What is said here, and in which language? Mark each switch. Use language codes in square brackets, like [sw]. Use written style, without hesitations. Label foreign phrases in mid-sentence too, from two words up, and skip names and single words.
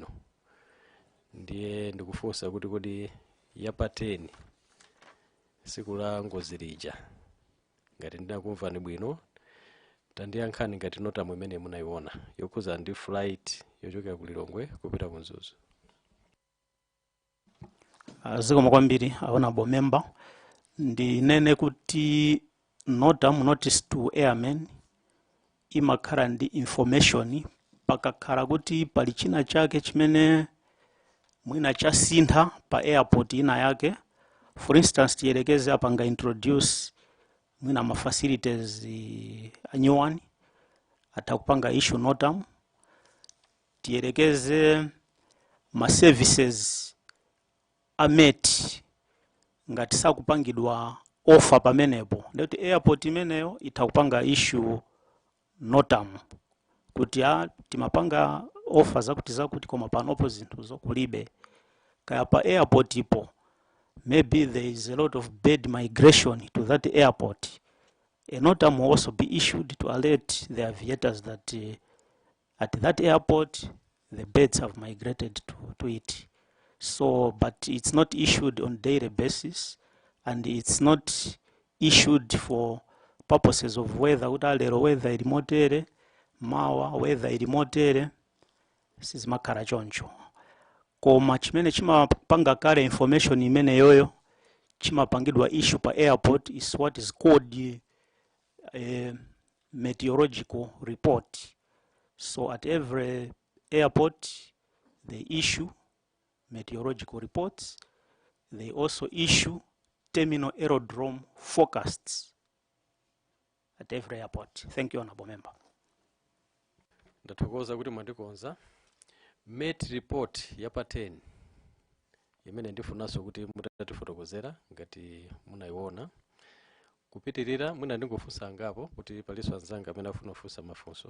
[ny] Ndiye ndikufunsa kuti kodi yapa 10 siku la ngozi lija ngati ndinakumvani bwino, tandiyankhani ngati notamu imene munaiona yokhuza ndi flight yochokera ku Lilongwe kupita ku Mzuzu. Zikomo kwambiri, [en] honorable member. [ny] Ndinene kuti notamu, [en] notice to airmen, [ny] imakhala ndi information pakakhala kuti pali china chake chimene mwina chasintha pa airport ina yake. [en] For instance, [ny] tiyelekeze apanga introduce mwina ma facilities anyuwani atakupanga issue notamu. Tiyelekeze ma services ameti ngati sakupangidwa offer pamenepo ndikuti airport imeneyo itakupanga issue notam kuti timapanga offer zakuti koma panopo zinthu zokulibe kaya pa airport ipo [en] maybe there is a lot of bad migration to that airport. A notam will also be issued to alert the aviators that at that airport the birds have migrated to it. So, but it's not issued on daily basis, and it's not issued for purposes of weather, [ny] weather ilimotere, mawa, weather ilimotere, sizimakhala choncho. Koma chimene chimapanga kale information imene yoyo, chimapangidwa issue pa airport [en] is what is called a meteorological report. So at every airport, they issue meteorological reports. They also issue terminal aerodrome forecasts at every airport. Thank you, Honorable Member. [ny] Ndathokoza kuti mwandikonza. [en] Met report [ny] yapa 10 imene ndifunanso kuti mutatifotokozera ngati munaiona. Kupitirira mwina ndingofunsa angapo kuti paliso anzanga amene afuna kufunsa mafunso.